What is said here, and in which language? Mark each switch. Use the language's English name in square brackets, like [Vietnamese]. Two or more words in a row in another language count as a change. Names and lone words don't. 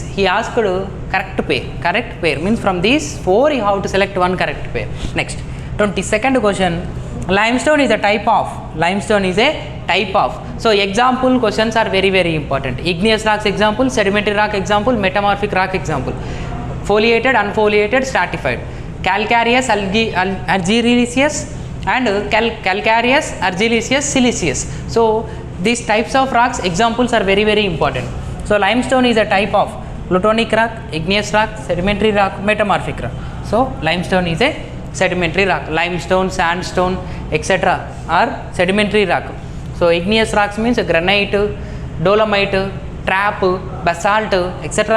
[English] He asked correct pair. Correct pair means from these 4 you have to select one correct pair. Next, 22nd question. Limestone is a type of. Limestone is a type of. So example questions are very important. Igneous rocks example, sedimentary rock example, metamorphic rock example. Foliated, unfoliated, stratified. Calcareous, argillaceous and calcareous, argillaceous, siliceous. So these types of rocks examples are very important. So limestone is a type of plutonic rock, igneous rock, sedimentary rock, metamorphic rock. So limestone is a sedimentary rock. Limestone, sandstone, etc. are sedimentary rock. So igneous rocks means granite, dolomite, trap, basalt, etc.